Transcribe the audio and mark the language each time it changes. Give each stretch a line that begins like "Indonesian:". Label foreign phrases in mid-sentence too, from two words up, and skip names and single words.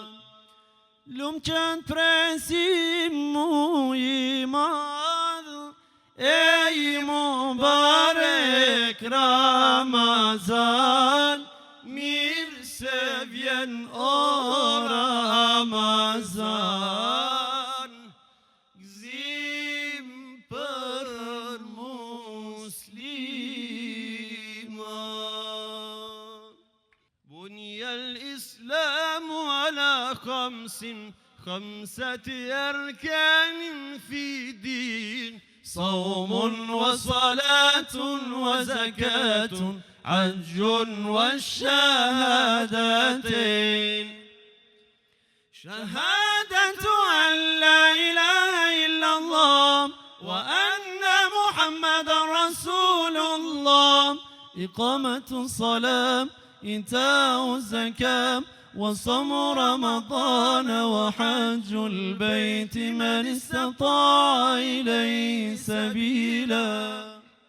Albanian: Lumë qënë presim mu i madh, e i mubarek Ramazan, mirë se vjen o Ramazan, gzim për musliman.
Arabic: بني الإسلام على خمسة أركان في دين صوم وصلاة وزكاة حج والشهادتين شهادة أن لا إله إلا الله وأن محمد رسول الله إقامة الصلاة إيتاء الزكاة وصوم رمضان وحج البيت من استطاع إليه سبيلا